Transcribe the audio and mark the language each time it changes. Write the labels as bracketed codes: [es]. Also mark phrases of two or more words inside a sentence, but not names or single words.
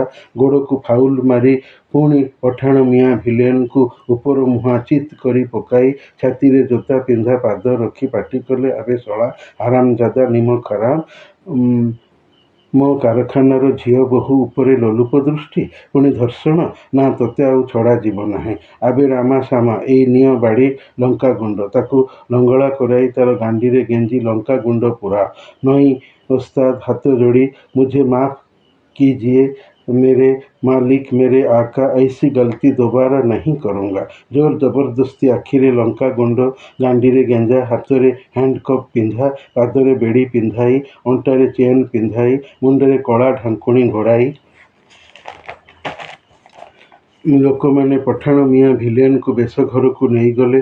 [or] ଗୋଡ଼କୁ ଫାଉଲ ମାରି ପୁଣି ପଠାଣ ମିଆଁ ଭିଲେନକୁ ଉପର ମୁହାଁ ଚିତ୍ କରି ପକାଇ ଛାତିରେ ଜୋତା ପିନ୍ଧା ପାଦ ରଖି ପାଟି କଲେ, ଆବେ ଶଳା [hi] हरामज़ादा नमक हराम, [or] ମୋ କାରଖାନାର ଝିଅ ବୋହୂ ଉପରେ ଲୋଲୁପ ଦୃଷ୍ଟି, ପୁଣି ଧର୍ଷଣ! ନା, ତୋତେ ଆଉ ଛଡ଼ାଯିବ ନାହିଁ। ଆବେ ରାମା ଶାମା, ଏଇ ନିଅ ବାଡ଼ି, ଲଙ୍କାଗୁଣ୍ଡ। ତାକୁ ଲଙ୍ଗଳା କରାଇ ତାର ଗାଣ୍ଡିରେ ଗେଞ୍ଜି ଲଙ୍କାଗୁଣ୍ଡ ପୁରାଅ। ନଇଁ ଓସ୍ତାଦ, ହାତ ଯୋଡ଼ି, [hi] मुझे माफ कीजिए मेरे मालिक, मेरे आका, ऐसी गलती दोबारा नहीं करूँगा। [or] ଜୋର ଜବରଦସ୍ତି ଆଖିରେ ଲଙ୍କାଗୁଣ୍ଡ, ଗାଣ୍ଡିରେ ଗେଞ୍ଜା, ହାତରେ ହ୍ୟାଣ୍ଡକପ୍ ପିନ୍ଧା, ପାଦରେ ବେଡ଼ି ପିନ୍ଧାଇ, ଅଣ୍ଟାରେ ଚେନ୍ ପିନ୍ଧାଇ, ମୁଣ୍ଡରେ କଳା ଢାଙ୍କୁଣୀ ଘୋଡ଼ାଇ ଲୋକମାନେ ପଠାଣ ମିଆଁ ଭିଲେନକୁ ବେଶଘରକୁ ନେଇଗଲେ।